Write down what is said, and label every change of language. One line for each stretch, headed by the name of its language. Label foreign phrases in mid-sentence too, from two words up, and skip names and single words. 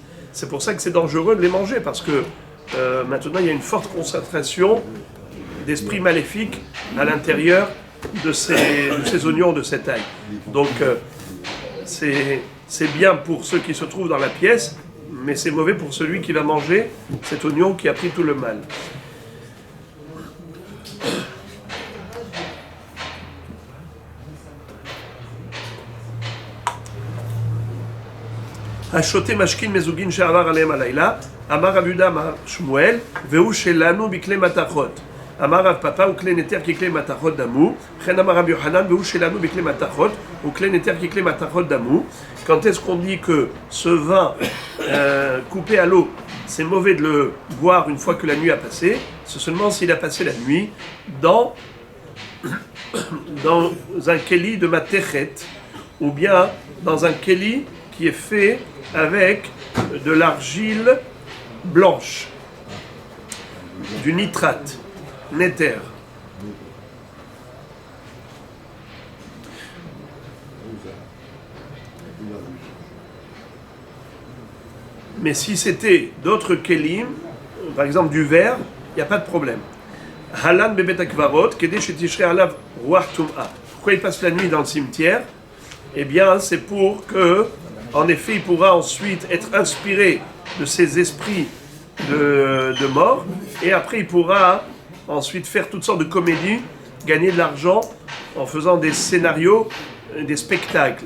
French: C'est pour ça que c'est dangereux de les manger, parce que maintenant il y a une forte concentration d'esprits maléfiques à l'intérieur de ces oignons, de cet ail. Donc c'est bien pour ceux qui se trouvent dans la pièce, mais c'est mauvais pour celui qui va manger cet oignon qui a pris tout le mal.
Hebrew: השותה משכין מזוגין שעבר עליהם הלילה, אמר רב יהודה אמר שמואל, והוא שלנו בכלי מתכות. אמר רב פאפא וכלי נתר ככלי מתכות דמו, וכן אמר רב יוחנן, והוא שלנו בכלי מתכות, וכלי נתר ככלי מתכות דמו.
French: Quand est-ce qu'on dit que ce vin coupé à l'eau, c'est mauvais de le boire une fois que la nuit a passé? C'est seulement s'il a passé la nuit dans un keli de matechet, ou bien dans un keli qui est fait avec de l'argile blanche, du nitrate, néther. Mais si c'était d'autres kelim, par exemple du verre, il n'y a pas de problème.
Hebrew: הלן בבית הקברות, כדי שתשרה עליו רוח טומאה.
French: Pourquoi il passe la nuit dans le cimetière? Eh bien, c'est pour que, en effet, il pourra ensuite être inspiré de ces esprits de mort, et après il pourra ensuite faire toutes sortes de comédies, gagner de l'argent en faisant des scénarios, des spectacles.